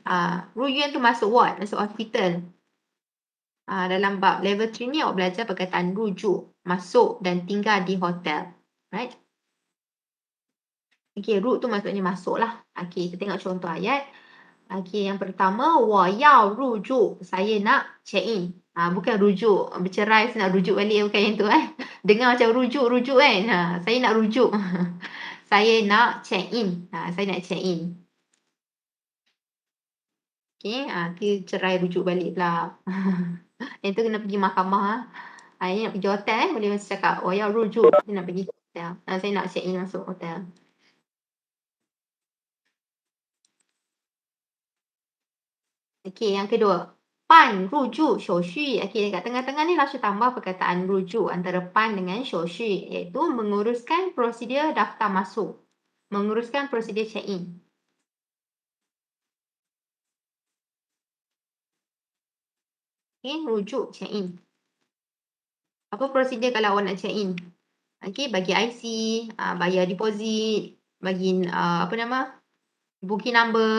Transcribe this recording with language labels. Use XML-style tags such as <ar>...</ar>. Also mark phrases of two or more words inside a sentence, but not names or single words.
<ms>Ruyuan tu masuk ward, masuk hospital. Dalam bab level 3 ni awak belajar perkataan rujuk, masuk dan tinggal di hotel.</ms> <en>Right?</en> <ms>Okey, root tu maksudnya masuk lah. Okey, kita tengok contoh ayat. Okey, yang pertama,</ms> <zh>我要入住.</zh> <ms>Saya nak</ms> <en>check in.</en> <ms>Bukan rujuk, bercerai saya nak rujuk balik, bukan yang tu Dengar macam rujuk kan. Saya nak rujuk. Saya nak</ms> <en>check in.</en> <ms>Saya nak</ms> <en>check in.</en> <ms>Okey, dia cerai rujuk balik pula. Yang tu kena pergi mahkamah. Ini nak pergi hotel boleh masih cakap,</ms> <zh>我要入住.</zh> <ms>Saya nak pergi hotel. Saya nak</ms> <en>check in</en> <ms>masuk hotel. Okey, yang kedua.</ms> <zh>办入住手续.</zh> <ms>Okey, dekat tengah-tengah ni Lausha tambah perkataan rujuk antara 办 dengan 手续, iaitu menguruskan prosedur daftar masuk. Menguruskan prosedur</ms> <en>check in.</en> <ms>Okey, rujuk</ms> <en>check in.</en> <ms>Apa prosedur kalau awak nak</ms> <en>check in?</en> <ms>Okey, bagi IC, bayar deposit, bagi</ms> <en>booking number.</en>